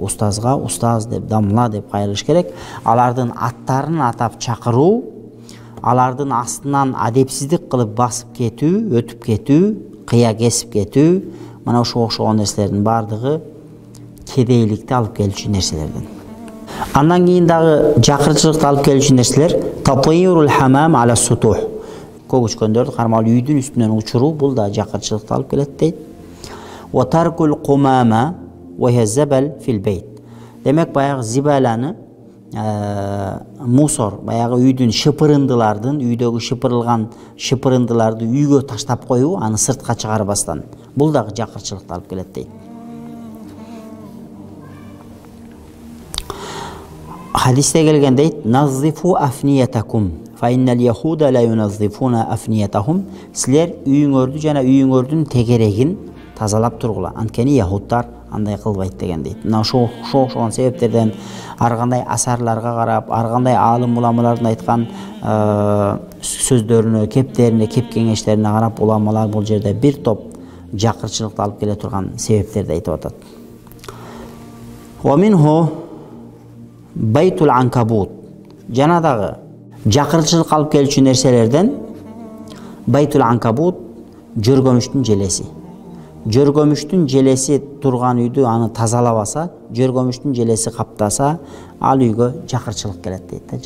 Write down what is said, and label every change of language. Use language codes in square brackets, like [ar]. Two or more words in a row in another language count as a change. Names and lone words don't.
[ky] Устазга устаз деп, дамла деп кайрылыш керек. Алардын аттарын атап чакыруу, алардын астынан адепсиздик кылып басып кетүү, өтүп кетүү, кыя кесип кетүү, мына ошо окшогон нерселердин бардыгы кедейликти алып келүүчү нерселерден. Андан кийин дагы жакырчылыкты алып келүүчү нерселер [ar] تطيير الحمام على السطوح. [ky] Көгүчкөндөрдү кармалуу үйдүн үстүнөн учуруу, бул да жакырчылыкты алып келет дейт. [ar] وترك القمامة والزبل في البيت. [ky] Демек баягы зибаланы мусор, баягы үйдүн шыпырындылардын, үйдөгү шыпырындыларды үйгө таштап коюу, аны сыртка чыгарбастан. Бул дагы жакырчылыкты алып келет дейт. Хадисте келген дейт: [ar] "نظفوا أفنيتكم, فإن اليهود لا ينظفون أفنيتهم." [ky] Силер үйүңөрдү жана үйүңөрдүн тегерегин тазалап тургула. Анткени яхудтар андай кылбайт деген дейт. Мына ошол себептерден ар кандай асарларга карап, ар кандай аалым уламалардын айткан сөздөрүнө, кептерине, кеп кеңештерине карап, уламалар бул жерде бир топ жакырчылыкты алып келе турган себептерди айтып атат. [ar] ومنه بيت العنكبوت. [ky] Жана дагы жакырчылык алып келүүчү нерселерден [ar] بيت العنكبوت, [ky] жөргөмүштүн желеси. Жөргөмүштүн желеси турган үйдү аны тазалабаса, жөргөмүштүн желеси каптаса, ал үйгө жакырчылык келет дейт.